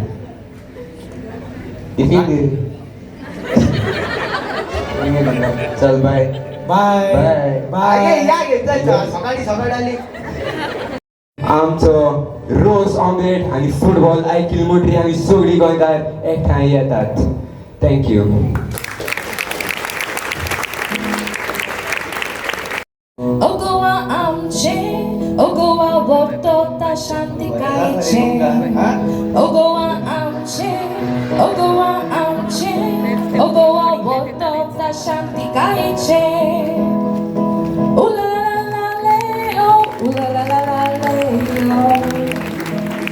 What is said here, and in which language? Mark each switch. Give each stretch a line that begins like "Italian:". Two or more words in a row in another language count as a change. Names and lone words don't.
Konkani: टिफिन दे चल बाय बाय बाय. आगे बाय या गे चल चल सकाळी सकाळी आली आमचं रोज ऑमलेट आणि फुटबॉल ऐकील मोठी आणि सगळी गोंयकार एकठांय येतात थँक्यू O goa amche, o goa borto ta shanti kaiche. O goa amche, o goa amche, o goa borto ta shanti kaiche. Ooh la la la la le, oh, ooh la la la la le, oh.